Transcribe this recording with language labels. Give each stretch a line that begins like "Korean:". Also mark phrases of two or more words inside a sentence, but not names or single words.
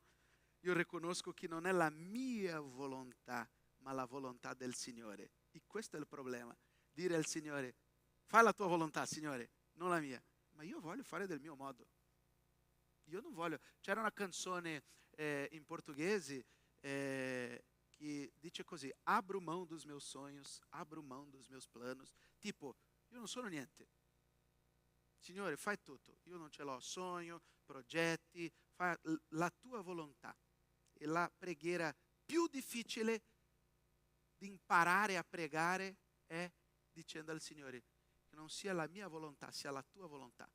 Italian: Io riconosco che non è la mia volontà, ma la volontà del Signore. E questo è il problema. Dire al Signore: fai la tua volontà, Signore, non la mia. Ma io voglio fare del mio modo. Io non voglio. C'era una canzone in portoghese che dice così:
Portuguese: abro mão dos meus sonhos, abro mão dos meus planos.
Italian: Tipo, io non sono niente. Signore, fai tutto. Io non ce l'ho sogno, progetti, fai la tua volontà. E la preghiera più difficile di imparare a pregare è dicendo al Signore che non sia la mia volontà, sia la tua volontà.